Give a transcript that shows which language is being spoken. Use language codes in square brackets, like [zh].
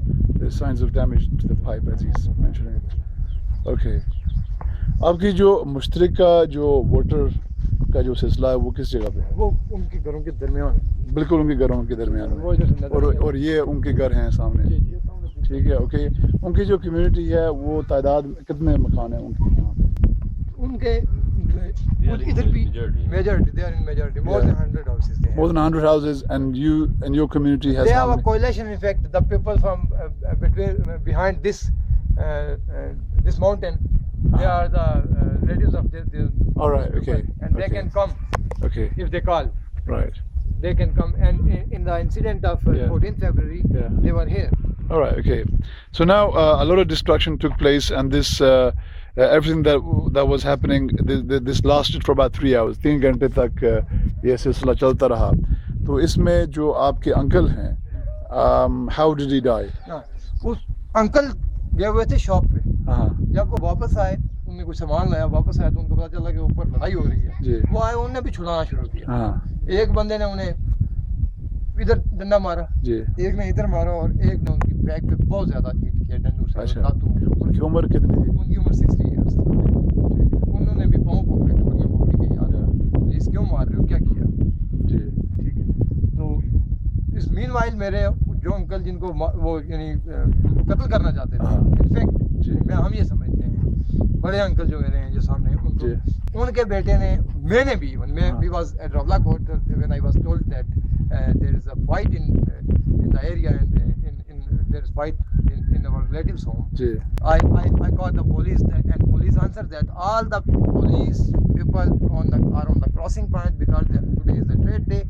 [en] There's signs of damage to the pipe as he's mentioning it. Okay. [ur] آپ کی جو مشترکہ جو ووٹر کا جو سلسلہ ہے وہ کس جگہ پہ ہے؟ وہ ان کے گھروں کے درمیان, بالکل ان کے گھروں کے درمیان میں, اور یہ ان کے گھر ہیں سامنے. ٹھیک ہے, اوکے. ان کی جو کمیونٹی ہے وہ تعداد کتنے مکان ہیں ان کی یہاں پہ؟ ان کے ادھر بھی [en] majority, they are in majority, more than 100 houses they have. More than 100 houses, and your community has. They have a coalition. In fact, the people from behind this mountain, they are the relatives of the all right, okay, and they can come, okay, if they call. Right, they can come. And in the incident of 14th February, they were here. All right, okay. So now a lot of destruction took place, and this everything that was happening, this lasted for about 3 hours. [ur] 3 گھنٹے تک یہ سلسلہ چلتا رہا. تو اس میں جو آپ کے انکل ہیں, [en] how did he die? [ur] اس uncle گئے ہوئے تھے شاپ پہ. جب وہ واپس آئے ان نے کچھ سامان لایا واپس آیا تو ان کو پتا چلا کہ اوپر لڑائی ہو رہی جی. ہے. وہ آئے انہوں نے بھی چھڑانا شروع کیا. ہاں ایک بندے نے انہیں ادھر ڈنڈا مارا, جی. ایک نے ادھر مارا, اور ایک نے ان کی بیک پہ بہت زیادہ ہٹ کیا ڈنڈوں سے. اچھا. دانتوں میں. ان کی عمر کتنی تھی؟ ان کی عمر 60 ایئرس تھی. انہوں نے بھی پاؤں پکڑے, ٹھوڑیاں پکڑی کہ یار پولیس کیوں مار رہے ہو, کیا کیا. جی. ٹھیک ہے. تو [en] اس meanwhile [ur] میرے جو انکل جن کو وہ یعنی قتل کرنا چاہتے تھے, انفیکٹ جی. ہم یہ سمجھتے ہیں بڑے انکل جو میرے ہیں جو سامنے ان کو, جی. ان کے بیٹے نے, میں نے بھی [en] we was at Ravla Court when I was told that there is a fight in the area and there is fight in our relatives home. [ur] جی. [en] I called the police and police answered that all the police people are on the crossing point because today is the trade day.